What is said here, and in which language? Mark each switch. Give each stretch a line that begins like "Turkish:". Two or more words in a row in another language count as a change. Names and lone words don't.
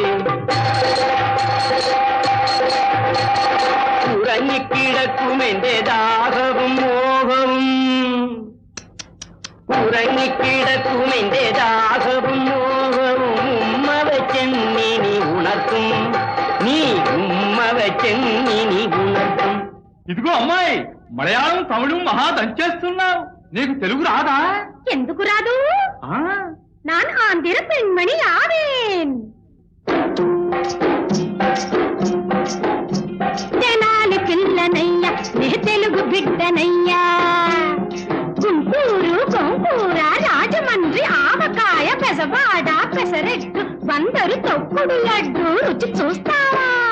Malayalam: ഉറങ്ങിക്കിടക്കും എന്റെ ദാഹവും മോഹവും, ഉറങ്ങിക്കിടക്കും എന്റെ ദാഹവും മോഹവും ഉമ്മ വെച്ചെന്നി നീ ഉണർത്തും, നീ ഉമ്മ വെച്ചെന്നി നീ ഉണർത്തും.
Telugu: ఇదిగో అమ్మాయి, మలయాళం తమిళం మహా దంచేస్తున్నావు. నీకు తెలుగు రాదా? ఎందుకు రాదు?
Tamil: நான் ஆந்திர பெண்மணி ஆவேன்.
Telugu: తెనాలి పిల్లనయ్య నే తెలుగు బిడ్డనయ్యా. గుంటూరు గోంగూర రాజమండ్రి ఆవకాయ పెసవాడ పెసరెట్టు బందరు తొక్కుడు లడ్డు రుచి చూస్తావా?